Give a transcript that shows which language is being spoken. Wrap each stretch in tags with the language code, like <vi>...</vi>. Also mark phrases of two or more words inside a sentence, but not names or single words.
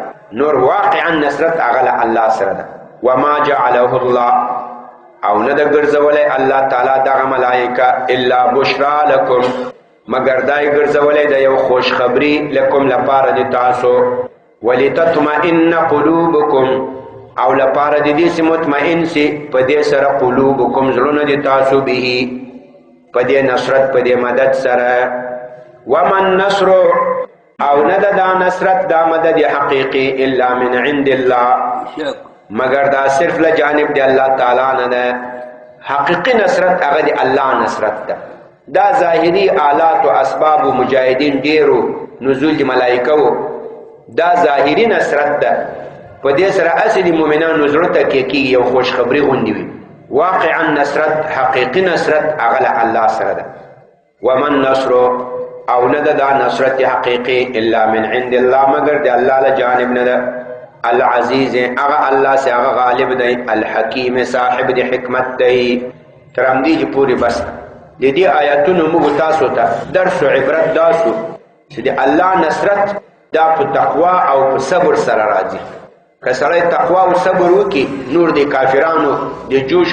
<ps>نور واقعا نصرت هغه له الله سره ده.</ps> <ar>وما جعله الله،</ar> <ps>او نه ده ګرځولی الله تعالی دغه ملائکه</ps> <ar>الا بشرا لکم،</ar> <ps>مگر دای ګرځولې د یو خوش خبری لکم لپاره د تاسو</ps> <ar>ولتطمئن قلوبکم</ar> <ps>او لپاره د دې مطمئن سي په دې سره قلوبکم زړونه د تاسو به په دې نصرت په دې مدد سره</ps> <ar>ومن نصر</ar> <ps>او نه دا نصرت دا مدد حقیقی</ps> <ar>الا من عند الله</ar> <ps>مگر دا صرف له جانب دی الله تعالی نه ده حقیقی نصرت هغه دی الله نصرت ده دا ظاهری آلات او اسباب و مجاهدین ډیرو نزول دی ملائکه دا ظاهری نصرت ده په دې سره اصلي مؤمنان نظر ته کې یو خوش خبری غونډي وي واقعا نصرت حقیقی نصرت هغه الله سره ده</ps> <ar>ومن نصر</ar> <ps>او نه دا نصرت حقیقی</ps> <ar>الا من عند الله</ar> <ps>مگر دی الله له جانب نه ده العزیز هغه الله سے هغه غالب دی الحکیم صاحب دی حکمت دی ترام دی پوری بس د دې آیاتونو موږ تاسو ته درس او عبرت داسو چې دی الله نصرت دا په تقوا او په صبر سره راځي که سړی تقوا او صبر وکي نور دی کافرانو د جوش</ps>